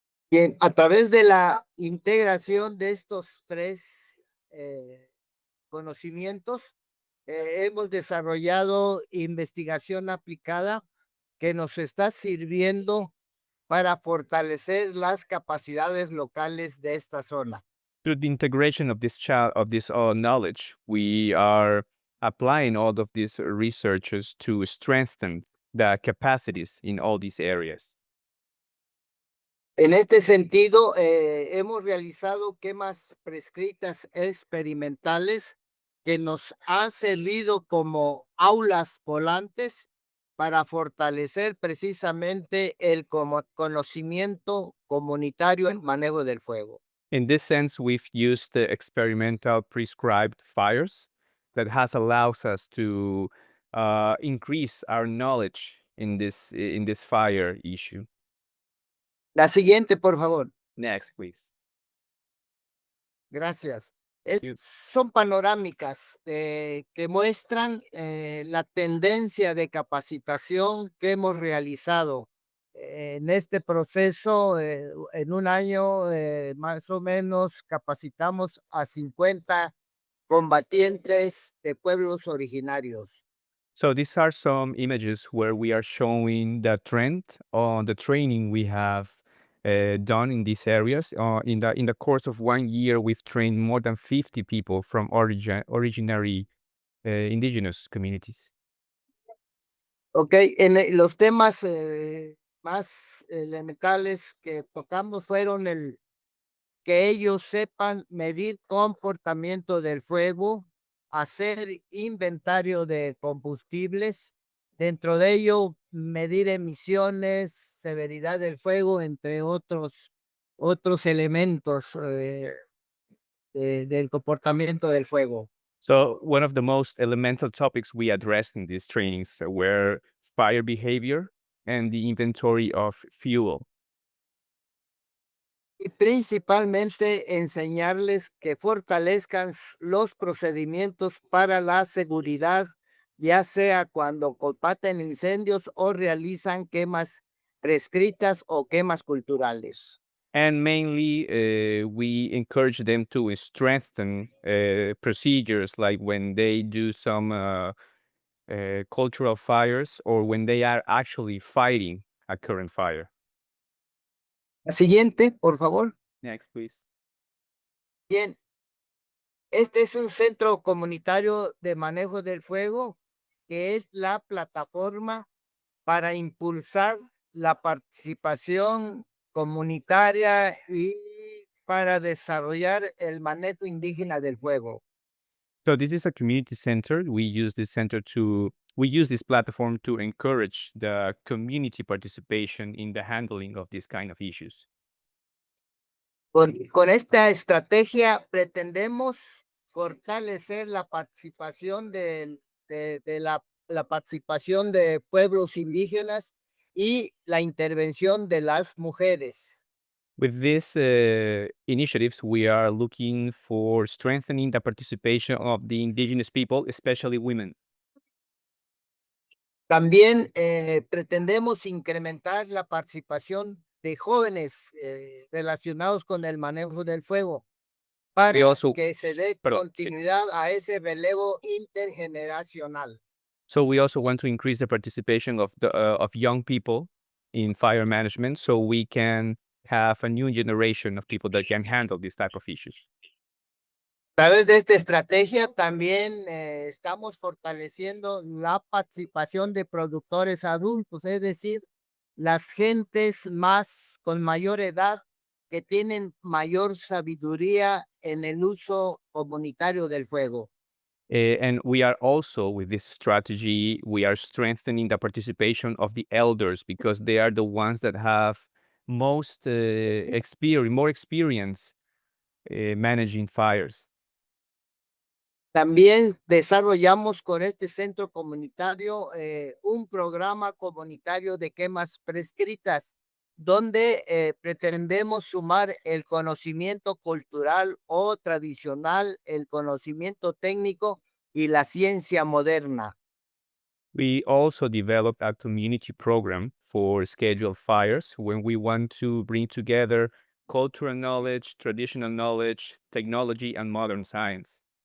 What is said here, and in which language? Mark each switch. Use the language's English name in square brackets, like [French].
[Spanish] Bien, a través de la integración de estos tres conocimientos, hemos desarrollado investigación aplicada que nos está sirviendo para fortalecer las capacidades locales de esta zona. [English] Through the integration of this knowledge, we are applying all of these researches to strengthen the capacities in all these areas. [Spanish] En este sentido, hemos realizado quemas prescritas experimentales que nos han servido como aulas volantes para fortalecer precisamente el conocimiento comunitario en manejo del fuego. [English] In this sense, we've used the experimental prescribed fires that has allows us to increase our knowledge in this fire issue. [Spanish] La siguiente, por favor. [English] Next, please. [Spanish] Gracias. [English] you. [Spanish] Son panorámicas que muestran la tendencia de capacitación que hemos realizado en este proceso. En un año, más o menos, capacitamos a 50 combatientes de pueblos originarios. [English] So these are some images where we are showing the trend on the training we have done in these areas. In the course of 1 year, we've trained more than 50 people from originary indigenous communities. [Spanish] Ok, los temas más elementales que tocamos fueron que ellos sepan medir comportamiento del fuego, hacer inventario de combustibles, dentro de ello medir emisiones, severidad del fuego, entre otros elementos del comportamiento del fuego. [English] So one of the most elemental topics we addressed in these trainings were fire behavior and the inventory of fuel. [Spanish] Y principalmente enseñarles que fortalezcan los procedimientos para la seguridad, ya sea cuando combaten incendios o realizan quemas prescritas o quemas culturales. [English] And mainly, we encourage them to strengthen procedures like when they do some cultural fires or when they are actually fighting a current fire. [Spanish] La siguiente, por favor. [English] Next, please. [Spanish] Bien, este es un centro comunitario de manejo del fuego, que es la plataforma para impulsar la participación comunitaria y para desarrollar el manejo indígena del fuego. [English] So this is a community center. We use this platform to encourage the community participation in the handling of this kind of issues. [Spanish] Con esta estrategia pretendemos fortalecer la participación de la participación de pueblos indígenas y la intervención de las mujeres. [English] With these initiatives, we are looking for strengthening the participation of the indigenous people, especially women. [Spanish] También pretendemos incrementar la participación de jóvenes relacionados con el manejo del fuego para [English] also- [Spanish] que se dé Perdón, sí. continuidad a ese relevo intergeneracional. [English] So we also want to increase the participation of young people in fire management, so we can have a new generation of people that can handle these type of issues. [Spanish] A través de esta estrategia también estamos fortaleciendo la participación de productores adultos, es decir, las gentes más con mayor edad que tienen mayor sabiduría en el uso comunitario del fuego. [English] And we are also, with this strategy, we are strengthening the participation of the elders because they are the ones that have most more experience managing fires. [Spanish] También desarrollamos con este centro comunitario un programa comunitario de quemas prescritas, donde pretendemos sumar el conocimiento cultural o tradicional, el conocimiento técnico y la ciencia moderna. [English] We also developed a community program for scheduled fires when we want to bring together cultural knowledge, traditional knowledge, technology, and modern science.